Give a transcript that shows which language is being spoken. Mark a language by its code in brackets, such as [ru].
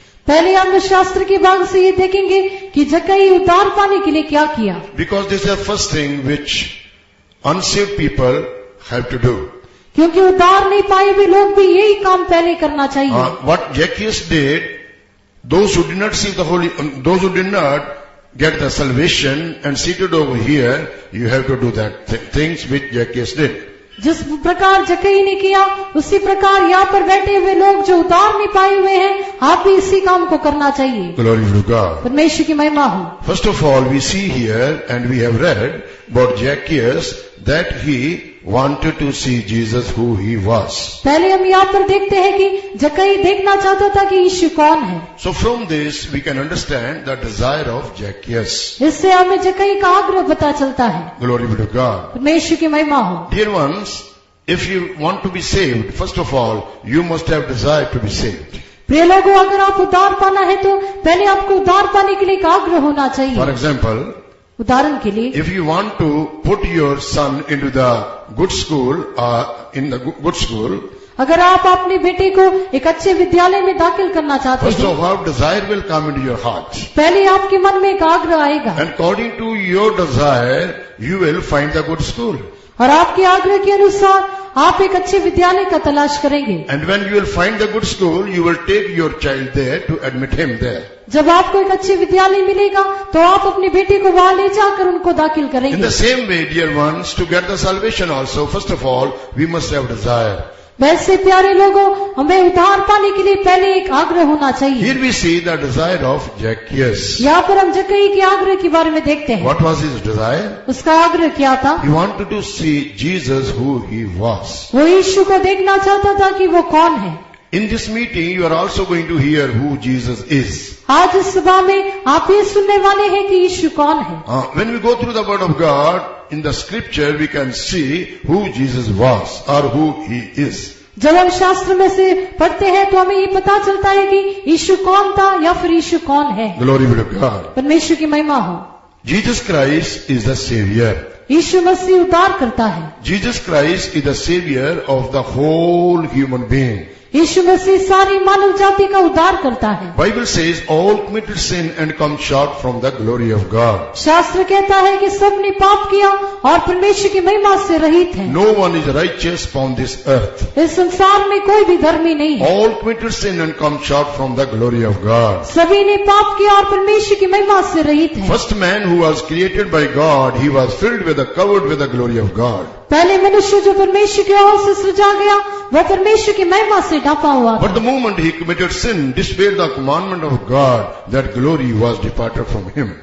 [hi] पहले हम शास्त्र के भाग से ये देखेंगे कि जक्कई उद्धार पाने के लिए क्या किया. [en] Because this is the first thing which unsaved people have to do. [hi] क्योंकि उद्धार नहीं पाए हुए लोग भी यही काम पहले करना चाहिए. [en] What Zacchaeus did, those who did not get the salvation and seated over here, you have to do that things which Zacchaeus did. [hi] जिस प्रकार जक्कई ने किया उसी प्रकार यहाँ पर बैठे हुए लोग जो उतार नहीं पाए हुए हैं, आप भी इसी काम को करना चाहिए। [en] Glory to God. [hi] परमेश्वर की महिमा हो। [en] First of all, we see here and we have read about Zacchaeus that he wanted to see Jesus who he was. [hi] पहले हम यहाँ पर देखते हैं कि जक्कई देखना चाहता था कि यीशु कौन है। [en] So from this we can understand the desire of Zacchaeus. [hi] इससे हमें जक्कई का आग्रह पता चलता है। [en] Glory be to God. [hi] परमेश्वर की महिमा हो। [en] Dear ones, if you want to be saved, first of all, you must have desire to be saved. [hi] प्रिय लोगों, अगर आप उद्धार पाना है तो पहले आपको उद्धार पाने के लिए एक आग्रह होना [en] For [hi] चाहिए। [en] example, [hi] उदाहरण के लिए, [en] if you want to put your son into the good school, in the good school, [hi] अगर आप अपने बेटे को एक अच्छे विद्यालय में दाखिल करना चाहते [en] first [hi] हैं, [en] of all, desire will come into your heart. [hi] पहले आपके मन में एक आग्रह आएगा [en] And according to your desire, you will find the good school. [hi] और आपके आग्रह के अनुसार आप एक अच्छे विद्यालय का तलाश करेंगे। [en] And when you will find the good school, you will take your child there to admit him there. [hi] जब आपको एक अच्छे विद्यालय मिलेगा तो आप अपने बेटे को वहां ले जाकर उनको दाखिल [en] In [hi] करेंगे। [en] the same way, dear ones, to get the salvation also, first of all, we must have desire. [hi] वैसे प्यारे लोगों, हमें उद्धार पाने के लिए पहले एक आग्रह होना चाहिए। [en] Here we see the desire of Zacchaeus. [hi] यहाँ पर हम जक्कई के आग्रह के बारे में देखते हैं। [en] What was his desire? [hi] उसका आग्रह क्या था? [en] He wanted to see Jesus who he was. [hi] वो यीशु को देखना चाहता था कि वो कौन है। [en] In this meeting, you are also going to hear who Jesus is. [hi] आज इस सभा में आप ये सुनने वाले हैं कि यीशु कौन है। [en] When we go through the Word of God, in the Scripture, we can see who Jesus was or who he is. [hi] जब हम शास्त्र में से पढ़ते हैं तो हमें ये पता चलता है कि यीशु कौन था या फिर यीशु कौन है। [en] Glory be to God. [hi] परमेश्वर की महिमा हो। [en] Jesus Christ is the Savior. [hi] यीशु मसीह उद्धार करता है। [en] Jesus Christ is the Savior of the whole human being. [hi] यीशु मसीह सारी मानव जाति का उद्धार करता है। [en] Bible says all committed sin and come short from the glory of God. [hi] शास्त्र कहता है कि सबने पाप किया और परमेश्वर की महिमा से रहित है। [en] No one is righteous upon this earth. [hi] इस संसार में कोई भी धर्मी नहीं है। [en] All committed sin and come short from the glory of God. [hi] सभी ने पाप किया और परमेश्वर की महिमा से रहित है। [en] First man who was created by God, he was filled with covered with the glory of God. [hi] पहले मनुष्य जो परमेश्वर की ओर से सृजा गया वह परमेश्वर की महिमा से ढापा हुआ [en] But [hi] था। [en] the moment he committed sin, disobeyed the commandment of God, that glory was departed from him.